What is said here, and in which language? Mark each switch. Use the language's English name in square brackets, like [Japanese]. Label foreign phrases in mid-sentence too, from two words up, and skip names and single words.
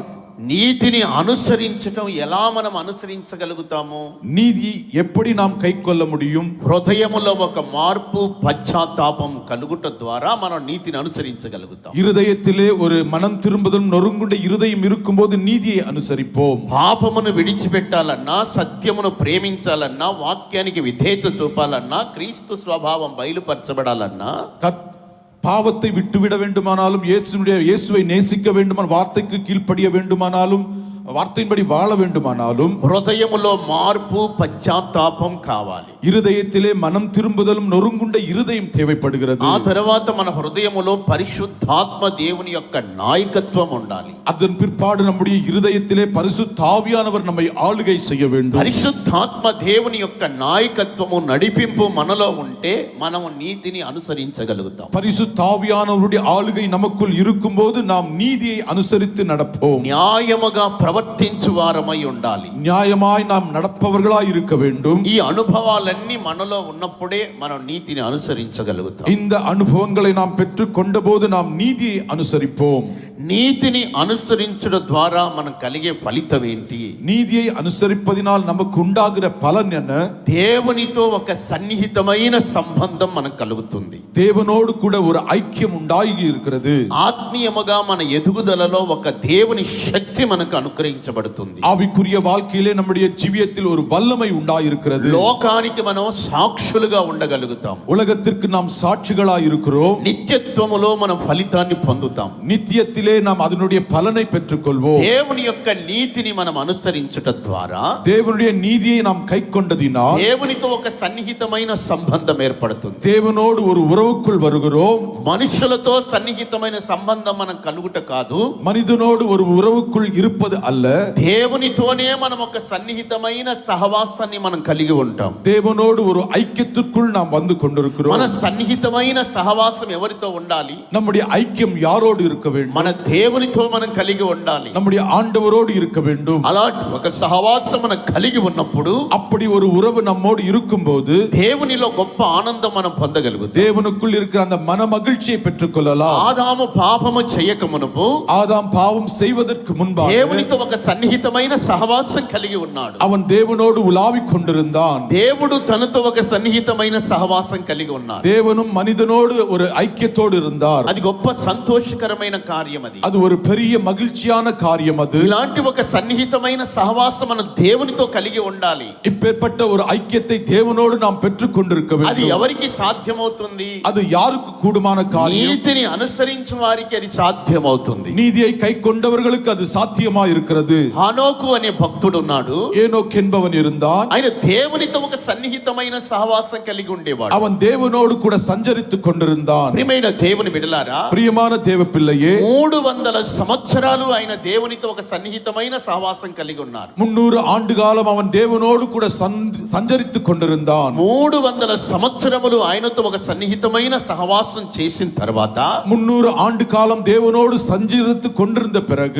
[Telugu] నీతిని అనుసరించడం ఎలా మనం అనుసరించగలుగుతాము? [Tamil] நீதி எப்படி நாம் கைக்கொள்ள முடியும்? [Telugu] హృదయములో ఒక మార్పు, పశ్చాత్తాపం కలుగుట ద్వారా మనం నీతిని అనుసరించగలుగుతాం. [Tamil] இருதயத்திலே ஒரு மனம் திரும்புதலும் நொறுங்குண்ட இருதயம் இருக்கும்போது நீதியை அனுசரிப்போம். [Telugu] పాపమును విడిచిపెట్టాలన్నా, సత్యమును ప్రేమించాలన్నా, వాక్యానికి విధేయత చూపాలన్నా, క్రీస్తు స్వభావం బయలుపరచబడాలన్నా, [Tamil] பாவத்தை விட்டுவிட வேண்டுமானாலும், இயேசுவை நேசிக்க வேண்டுமானால், வார்த்தைக்கு கீழ்ப்படிய வேண்டுமானாலும், வார்த்தையின்படி வாழ வேண்டுமானாலும் [Telugu] హృదయములో మార్పు, పశ్చాత్తాపం కావాలి. [Tamil] இருதயத்திலே மனம் திரும்புதலும் நொறுங்குண்ட இருதயம் தேவைப்படுகிறது. [Telugu] ఆ తర్వాత మన హృదయములో పరిశుద్ధాత్మ దేవుని యొక్క నాయకత్వం ఉండాలి. [Tamil] அதன் பிற்பாடு நம்முடைய இருதயத்திலே பரிசுத்த ஆவியானவர் நம்மை ஆளுகை செய்ய வேண்டும். [Telugu] పరిశుద్ధాత్మ దేవుని యొక్క నాయకత్వము, నడిపింపు మనలో ఉంటే మనము నీతిని అనుసరించగలుగుతాం. [Tamil] பரிசுத்த ஆவியானவருடைய ஆளுகை நமக்குள் இருக்கும்போது நாம் நீதியை அனுசரித்து நடப்போம். [Telugu] న్యాయముగా ప్రవర్తించు వారమై ఉండాలి. [Tamil] நியாயமாய் நாம் நடப்பவர்களாய் இருக்க வேண்டும். [Telugu] ఈ అనుభవాలన్నీ మనలో ఉన్నప్పుడే మనం నీతిని అనుసరించగలుగుతాం. [Tamil] இந்த அனுபவங்களை நாம் பெற்றுக் கொண்டபோது நாம் நீதியை அனுசரிப்போம். [Telugu] నీతిని అనుసరించడం ద్వారా మనం కలిగే ఫలితం ఏంటి? [Tamil] நீதியை அனுசரிப்பதினால் நமக்கு உண்டாகிற பலன் என்ன? [Telugu] దేవునితో ఒక సన్నిహితమైన సంబంధం మనకు కలుగుతుంది. [Tamil] தேவனோடு கூட ஒரு ஐக்கியம் உண்டாகி இருக்கிறது. [Telugu] ఆత్మీయముగా మన ఎదుగుదలలో ఒక దేవుని శక్తి మనకు అనుగ్రహించబడుతుంది. [Tamil] ஆவிக்குரிய வாழ்க்கையிலே நம்முடைய ஜீவியத்தில் ஒரு வல்லமை உண்டாயிருக்கிறது. [Telugu] లోకానికి మనం సాక్షులుగా ఉండగలుగుతాం. [Tamil] உலகத்திற்கு நாம் சாட்சிகளாய் இருக்கிறோம். [Telugu] నిత్యత్వములో మనం ఫలితాన్ని పొందుతాం. [Tamil] நித்தியத்திலே நாம் அதனுடைய பலனை பெற்றுக்கொள்வோம். [Telugu] దేవుని యొక్క నీతిని మనం అనుసరించుట ద్వారా, [Tamil] தேவனுடைய நீதியை நாம் கைக்கொண்டதினால் [Telugu] దేవునితో ఒక సన్నిహితమైన సంబంధం ఏర్పడుతుంది. [Tamil] தேவனோடு ஒரு உறவுக்குள் வருகிறோம். [Telugu] మనుషులతో సన్నిహితమైన సంబంధం మనం కలుగుట కాదు, [Tamil] மனிதனோடு ஒரு உறவுக்குள் இருப்பது அல்ல. [Telugu] దేవునితోనే మనం ఒక సన్నిహితమైన సహవాసాన్ని మనం కలిగి ఉంటాం. [Tamil] தேவனோடு ஒரு ஐக்கியத்திற்குள் நாம் வந்து கொண்டிருக்கிறோம். [Telugu] మన సన్నిహితమైన సహవాసం ఎవరితో ఉండాలి? [Tamil] நம்முடைய ஐக்கியம் யாரோடு இருக்க வேண்டும்? [Telugu] మన దేవునితో మనం కలిగి ఉండాలి. [Tamil] நம்முடைய ஆண்டவரோடு இருக்க வேண்டும். [Telugu] అలాంటి ఒక సహవాసం మనం కలిగి ఉన్నప్పుడు, [Tamil] அப்படி ஒரு உறவு நம்மோடு இருக்கும்போது [Telugu] దేవునిలో గొప్ప ఆనందం మనం పొందగలుగుతాం. [Tamil] தேவனுக்குள் இருக்கிற அந்த மன மகிழ்ச்சியை பெற்றுக்கொள்ளலாம். [Telugu] ఆదాము పాపము చేయక మునుపు [Tamil] ஆதாம் பாவம் செய்வதற்கு முன்பாக [Telugu] దేవునితో ఒక సన్నిహితమైన సహవాసం కలిగి ఉన్నాడు. [Tamil] அவன் தேவனோடு உலாவிக் கொண்டிருந்தான். [Telugu] దేవుడు తనతో ఒక సన్నిహితమైన సహవాసం కలిగి ఉన్నాడు. [Tamil] தேவனும் மனிதனோடு ஒரு ஐக்கியத்தோடு இருந்தார். [Telugu] అది గొప్ప సంతోషకరమైన కార్యం. [Tamil] அது ஒரு பெரிய மகிழ்ச்சியான காரியம். அது [Telugu] ఇలాంటి ఒక సన్నిహితమైన సహవాసం మనం దేవునితో కలిగి ఉండాలి. [Tamil] இப்பேற்பட்ட ஒரு ஐக்கியத்தை தேவனோடு நாம் பெற்றுக் கொண்டிருக்க [Telugu] అది [Tamil] வேண்டும். [Telugu] ఎవరికి సాధ్యమవుతుంది? [Tamil] அது யாருக்கு கூடுமான காரியம்? [Telugu] నీతిని అనుసరించు వారికి అది సాధ్యమవుతుంది. [Tamil] நீதியை கை கொண்டவர்களுக்கு அது சாத்தியமா இருக்கிறது. [Telugu] హనోకు అనే భక్తుడు ఉన్నాడు. [Tamil] ஏனோக் என்பவன் இருந்தான். [Telugu] ఆయన దేవునితో ఒక సన్నిహితమైన సహవాసం కలిగి ఉండేవాడు. [Tamil] அவன் தேவனோடு கூட சஞ்சரித்துக் கொண்டிருந்தான். [Telugu] ప్రియమైన దేవుని బిడ్డలారా, [Tamil] பிரியமான தேவ பிள்ளையே, [Telugu] 300 సంవత్సరాలు ఆయన దేవునితో ఒక సన్నిహితమైన సహవాసం కలిగి ఉన్నారు. [Tamil] 300 ஆண்டு காலம் அவன் தேவனோடு கூட சஞ்சரித்துக் கொண்டிருந்தான். [Telugu] 300 సంవత్సరములు ఆయనతో ఒక సన్నిహితమైన సహవాసం చేసిన తర్వాత [Tamil] 300 ஆண்டு காலம் தேவனோடு சஞ்சரித்துக் கொண்டிருந்த பிறகு